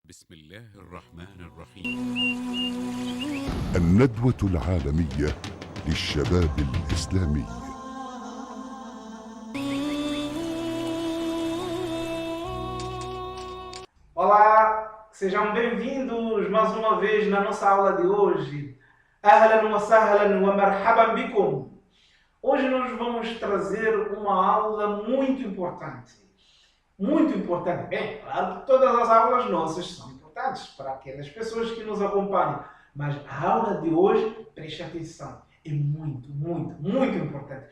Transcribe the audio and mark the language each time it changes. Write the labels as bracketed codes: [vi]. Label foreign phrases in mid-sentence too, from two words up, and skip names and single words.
[ar] بسم الله الرحمن الرحيم. الندوة العالمية للشباب الإسلامي. [pt] Olá, sejam bem-vindos mais uma vez na nossa aula de hoje. [ar] أهلا وسهلا ومرحبا بكم. [pt] Hoje nós vamos trazer uma aula muito importante. Muito importante. Bem, claro que todas as aulas nossas são importantes para aquelas pessoas que nos acompanham. Mas a aula de hoje, preste atenção, é muito, muito, muito importante.